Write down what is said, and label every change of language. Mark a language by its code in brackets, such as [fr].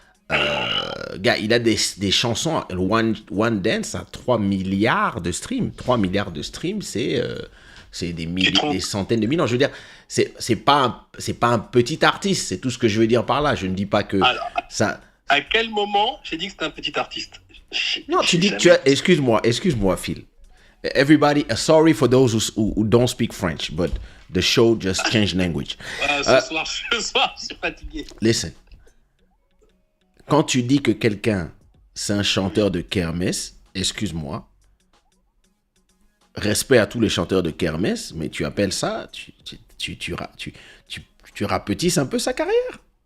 [fr] il a des chansons... One Dance a 3 milliards de streams. 3 milliards de streams, c'est des centaines de millions. Je veux dire, c'est pas un petit artiste. C'est tout ce que je veux dire par là. Je ne dis pas que... ça. À quel moment j'ai dit que c'était un petit artiste? Non, tu dis que tu as... Excuse-moi, Phil. [en] Everybody, sorry for those who don't speak French, but the show just changed language. [fr] Ce soir, je suis fatigué. [en] Listen. [fr] Quand tu dis que quelqu'un, c'est un chanteur de kermesse, excuse-moi, respect à tous les chanteurs de kermesse, mais tu appelles ça, tu rapetisses un peu sa carrière.